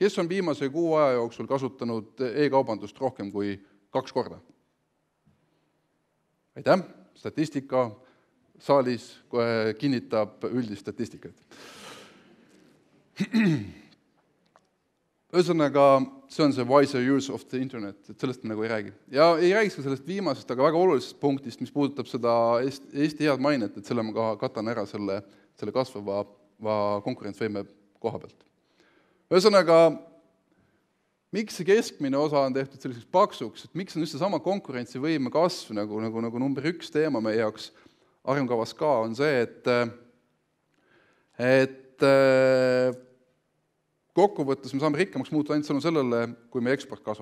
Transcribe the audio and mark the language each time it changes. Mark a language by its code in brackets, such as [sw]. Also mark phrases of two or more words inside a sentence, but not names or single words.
[et] Kes on viimase 6 aja jooksul kasutanud e-kaubandust rohkem kui 2 korda? Aitäh, statistika saalis kinnitab üldist statistikat. Ühesõnaga, see on see [en] wiser use of the internet, [et] et sellest me nagu ei räägi. Ja ei räägiks ka sellest viimasest, aga väga olulisest punktist, mis puudutab seda Eesti head mainet, et selle ma ka katan ära selle kasvava konkurentsvõime koha pealt. Ühesõnaga, miks see keskmine osa on tehtud selliseks paksuks, et miks on just sama konkurentsivõime kasv nagu number 1 teema meie jaoks arengukavas ka, on see, et kokkuvõttes me saame rikkamaks muuta ainult sõnu sellele, kui meie eksport kasvab.